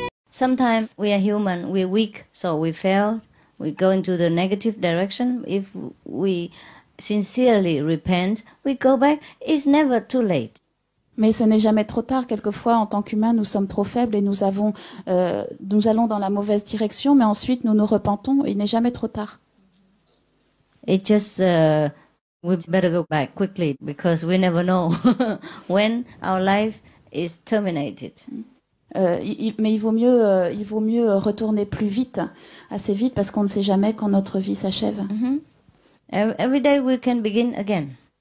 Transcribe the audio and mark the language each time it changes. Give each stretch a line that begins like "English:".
English: Sometimes we are human, we're weak, so we fail. We go into the negative direction. If we sincerely repent, we go back. It's never too late.
French: Mais ce n'est jamais trop tard. Quelquefois, en tant qu'humains, nous sommes trop faibles et nous allons dans la mauvaise direction, mais ensuite nous nous repentons. Il n'est jamais trop tard.
English: It just we better go back quickly because we never know when our life is terminated.
French: Mais il vaut mieux retourner plus vite, assez vite, parce qu'on ne sait jamais quand notre vie s'achève.
English: Every day we can begin again.